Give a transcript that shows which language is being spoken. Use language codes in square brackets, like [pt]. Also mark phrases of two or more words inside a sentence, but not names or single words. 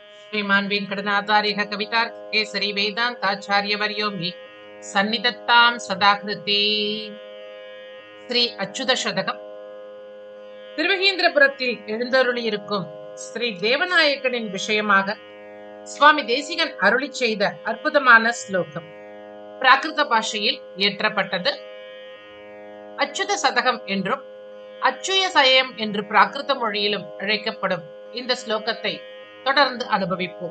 [sa] श्रीमान् वेङ्कटनाथार्यः कवितार्किकेसरी वेदान्ताचार्यवर्यो मे सन्निधत्तां सदा हृदि. [ta] ஸ்ரீ அச்சுத சதகம். திருவகீந்திரபுரத்தில் எழுந்தருளியிருக்கும் ஸ்ரீ தேவநாயகனின் விஷயமாக சுவாமி தேசிகன் அருளி செய்த அற்புதமான ஸ்லோகம் பிராகிருத பாஷையில் இயற்றப்பட்டது. அச்சுத சதகம் என்றும் அச்சுய சயம் என்று பிராகிருத மொழியிலும் அழைக்கப்படும் இந்த ஸ்லோகத்தை தொடர்ந்து அனுபவிப்போம்.